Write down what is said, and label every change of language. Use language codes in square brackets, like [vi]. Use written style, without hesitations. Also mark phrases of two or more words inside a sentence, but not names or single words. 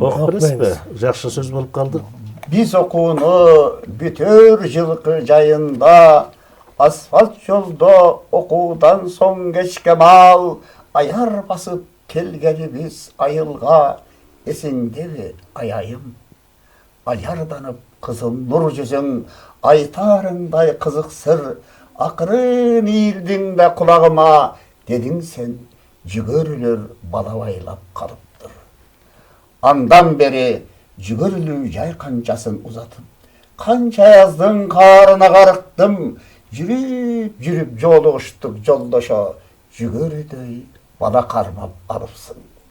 [ky] Окуп бересизби? Жакшы сөз болуп калды. Биз окууну бүтөр жылкы жайында, асфальт жолдо окуудан соң кечке маал, аяр басып келгенибиз айылга, эсиңдеби аяйым? [kk] ажарданып қызым нұр жүзің, айтарыңдай қызық сыр, ақырын иілдің бе құлағыма, дедің сен жүгерілер балабайлап қалыптыр. Андан бері жүгерілу жай қаншасын ұзатып, қанша яздың қарына қарықтым, жүріп жолығыштық жолдаша, жүгерідей бала қармап алыпсың.